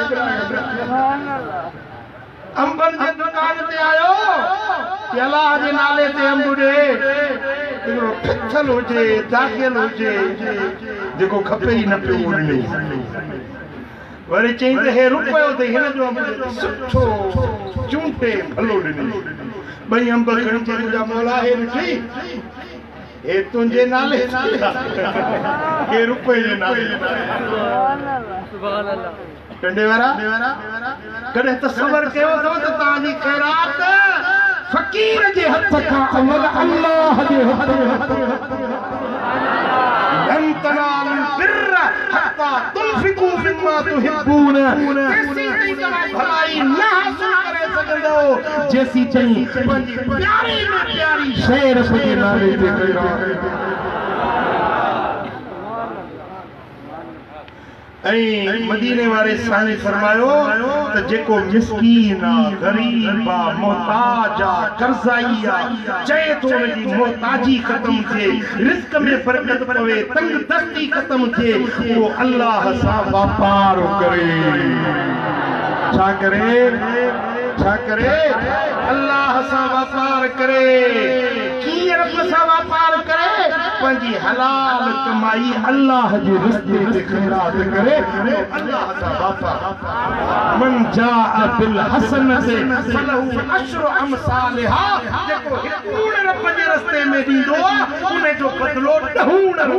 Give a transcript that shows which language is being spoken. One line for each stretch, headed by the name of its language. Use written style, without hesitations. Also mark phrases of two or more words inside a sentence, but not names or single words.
Sindhi: अंबन जी दुकान ते आयो अल्लाह जे नाले ते अंब ॾे हिकिड़ो ठथल हुजे दाख़िल हुजे जेको खपे ई न पियो ॾिने वरी चई त हे रुपयो त हिन जो अंब सुठो चूंटे भलो ॾिने ॿई अंब खणी चई मुंहिंजा मौला हे ॾिठी हे तुंहिंजे नाले के रुपये जे नाले डंडे वारा कॾहिं तसवर कयो अथव त तव्हांजी ख़ैरात फ़कीर जे हथ खां अवल अल्लाह जे हथ में
Arabic: لن تنالوا البر حتى تنفقوا مما تحبون
Sindhi: जेसी ताईं तव्हां भलाई न हासिल करे सघंदो जेसी ताईं पंहिंजी प्यारी में प्यारी शइ रब जे नाले ते कयो मदीने वाले साईं फरमायो त जेको मिस्कीन आ गरीब आ मोहताज आ कर्ज़ाई आ चए तो उनजी मोहताजी ख़त्म थिए रिज़्क़ में बरकत पवे तंग दस्ती ख़त्म थिए वो अल्लाह सां वापार करे छा करे अल्लाह सां वापार करे कीअं रब सां वापार करे पंहिंजी हलाल कमाई अल्लाह जे रस्ते ते ख़ैरात करे अल्लाह सां वापार
Arabic: من جاء بالحسنة فله عشر أمثالها
Sindhi: जेको हिकूड़ रब जे रस्ते में ॾींदो उन जो बदिलो ॾहूण